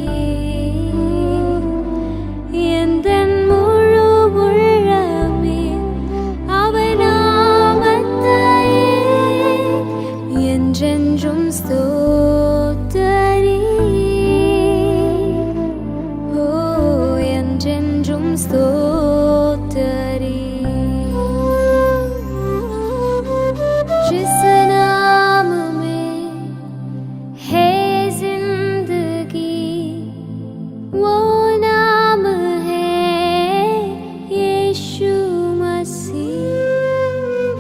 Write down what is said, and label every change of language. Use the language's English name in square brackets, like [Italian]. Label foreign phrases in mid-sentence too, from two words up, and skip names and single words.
[Tamil] எந்தன் முழு உள்ளமே அவர் நாமத்தையே என்றென்றும் ஸ்தோத்தரி. ஓ, என்றென்றும் ஸ்தோத்தரி. [Hindi] जिस नाम में है जिंदगी, वो नाम है यीशु मसीह.